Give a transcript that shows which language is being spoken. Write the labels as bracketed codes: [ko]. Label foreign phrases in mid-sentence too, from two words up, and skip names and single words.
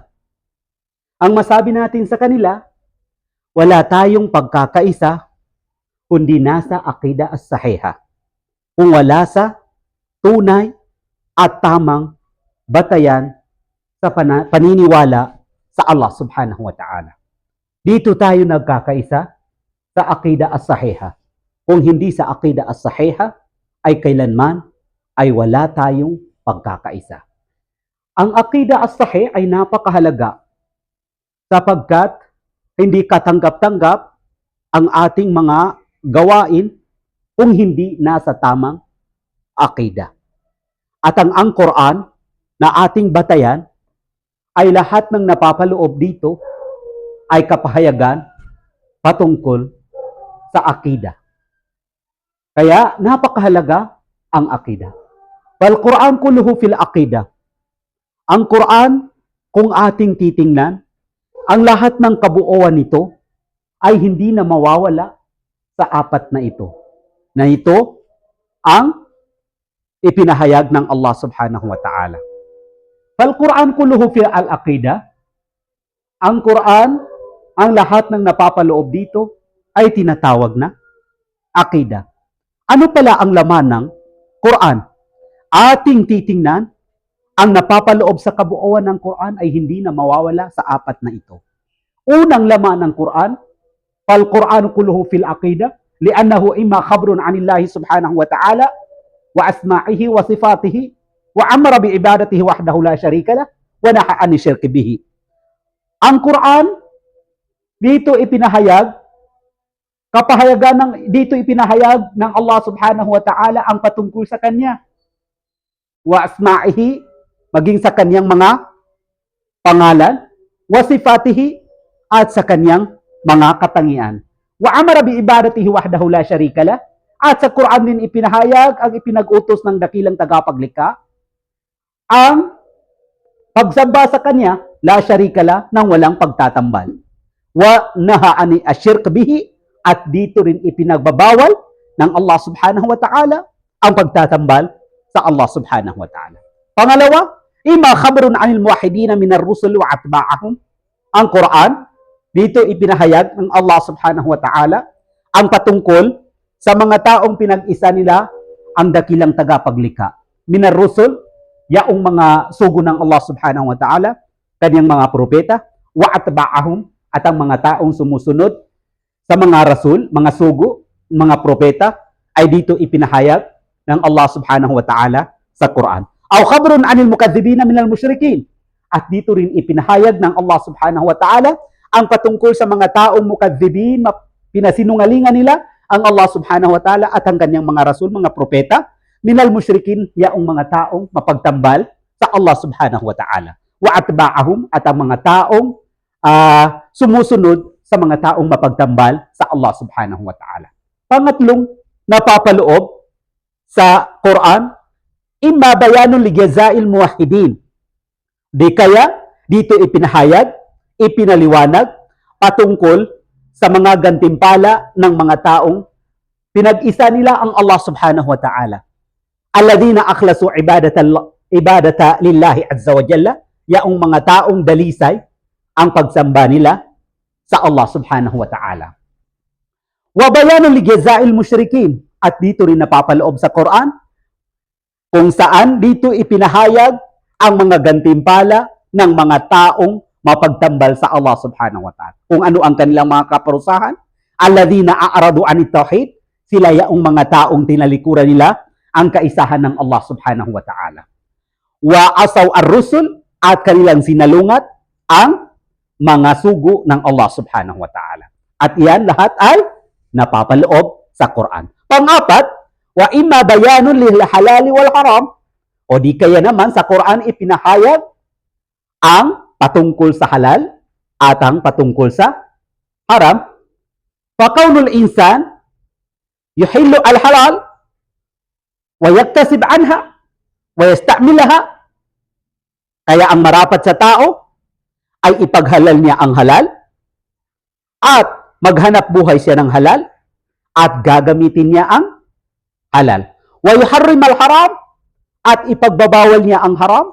[tl] Ang masabi natin sa kanila, wala tayong pagkakaisa kundi nasa [ar] العقيدة الصحيحة. [tl] Kung wala sa tunay at tamang batayan sa paniniwala sa Allah [ar] سبحانه وتعالى. [tl] Dito tayo nagkakaisa sa [ar] العقيدة الصحيحة. [tl] Kung hindi sa [ar] العقيدة الصحيحة, [tl] ay kailanman ay wala tayong pagkakaisa. Ang [ar] العقيدة الصحيح [tl] ay napakahalaga sapagkat hindi katanggap-tanggap ang ating mga gawain kung hindi nasa tamang akida. At ang Quran na ating batayan ay lahat ng napapaloob dito ay kapahayagan patungkol sa akida. Kaya napakahalaga ang akida. [ar] والقرآن كله في العقيدة. [tl] Ang Quran, kung ating titingnan, ang lahat ng kabuuan nito ay hindi na mawawala sa apat na ito. Na ito ang ipinahayag ng Allah [ar] سبحانه وتعالى. والقرآن كله في العقيدة. [tl] Ang Quran, ang lahat ng napapaloob dito ay tinatawag na akida. Ano pala ang laman ng Quran? Ating titingnan, ang napapaloob sa kabuuan ng Quran ay hindi na mawawala sa apat na ito. Unang laman ng Quran, [ar] فالقرآن كله في العقيدة لأنه إما خبر عن الله سبحانه وتعالى وأسمائه وصفاته وأمر بعبادته وحده لا شريك له ونهى عن الشرك به. [tl] Ang Quran dito ipinahayag dito ipinahayag ng Allah [ar] سبحانه وتعالى [tl] ang patungkol sa kanya. [ar] وأسمائه, [tl] maging sa kanyang mga pangalan, [ar] وصفاته, [tl] at sa kanyang mga katangian. [ar] وأمر بعبادته وحده لا شريك له, [tl] at sa Quran din ipinahayag ang ipinag-utos ng dakilang tagapaglikha ang pagsamba sa kanya [ar] لا شريك له [tl] nang walang pagtatambal. [ar] ونهى عن الشرك به, [tl] at dito rin ipinagbabawal ng Allah [ar] سبحانه وتعالى [tl] ang pagtatambal sa Allah [ar] سبحانه وتعالى. Pangalawa, إما خبر عن الموحدين من الرسل وأتباعهم. [tl] Ang Quran dito ipinahayag ng Allah [ar] سبحانه وتعالى [tl] ang patungkol sa mga taong pinag-isa nila ang dakilang tagapaglikha. [ar] من الرسل, [tl] yaong mga sugo ng Allah [ar] سبحانه وتعالى, [tl] kanyang mga propeta, [ar] وأتباعهم, [tl] at ang mga taong sumusunod sa mga rasul, mga sugo, mga propeta, ay dito ipinahayag ng Allah [ar] سبحانه وتعالى [tl] sa Quran. [ar] أو خبر عن المكذبين من المشركين. [tl] At dito rin ipinahayag ng Allah [ar] سبحانه وتعالى [tl] ang patungkol sa mga taong mukadzibin, pinasinungalingan nila ang Allah [ar] سبحانه وتعالى [tl] at ang kanyang mga rasul, mga propeta, [ar] من المشركين, [tl] yaong mga taong mapagtambal sa Allah [ar] سبحانه وتعالى. وأتباعهم, [tl] at ang mga taong sumusunod sa mga taong mapagtambal sa Allah [ar] سبحانه وتعالى. [tl] Pangatlong napapaloob sa Quran, [ar] إما بيان لجزاء الموحدين. [tl] Di kaya dito ipinahayag, ipinaliwanag patungkol sa mga gantimpala ng mga taong pinag-isa nila ang Allah [ar] سبحانه وتعالى. الذين أخلصوا العبادة لله عز وجل, [tl] yaong mga taong dalisay ang pagsamba nila sa Allah [ar] سبحانه وتعالى. وبيان لجزاء المشركين, [tl] at dito rin napapaloob sa Quran kung saan dito ipinahayag ang mga gantimpala ng mga taong mapagtambal sa Allah [ar] سبحانه وتعالى. [tl] Kung ano ang kanilang mga kaparusahan, [ar] الذين أعرضوا عن التوحيد, [tl] sila yaong mga taong tinalikuran nila ang kaisahan ng Allah [ar] سبحانه وتعالى. وعصوا الرسل, [tl] at kanilang sinalungat ang mga sugo ng Allah [ar] سبحانه وتعالى. [tl] At iyan lahat ay napapaloob sa Quran. Pang-apat, [ar] وإما بيان للحلال والحرام, [tl] o di kaya naman sa Quran ipinahayag ang patungkol sa halal at ang patungkol sa haram. [ar] فكون الإنسان يحل الحلال ويكتسب عنها ويستعملها. [tl] Kaya ang marapat sa tao ay ipaghalal niya ang halal at maghanap buhay siya ng halal at gagamitin niya ang halal. [ar] ويحرم الحرام [tl] at ipagbabawal niya ang haram.